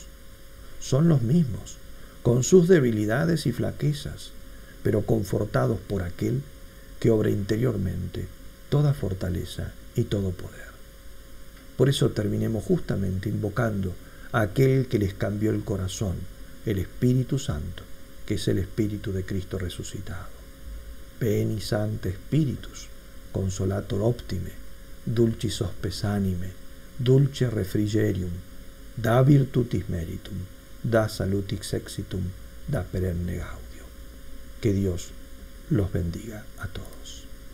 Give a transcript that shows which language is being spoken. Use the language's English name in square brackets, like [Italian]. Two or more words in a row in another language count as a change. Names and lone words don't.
[Spanish] Son los mismos, con sus debilidades y flaquezas, pero confortados por aquel que obra interiormente toda fortaleza y todo poder. Por eso terminemos justamente invocando a aquel que les cambió el corazón, el Espíritu Santo, que es el Espíritu de Cristo resucitado. [Latin] Veni Sancte Spiritus, consolator optime, dulcis hospes anime, dulce refrigerium, da virtutis meritum, da salutis exitum, da perenne gaudio. [Spanish] Que Dios los bendiga a todos.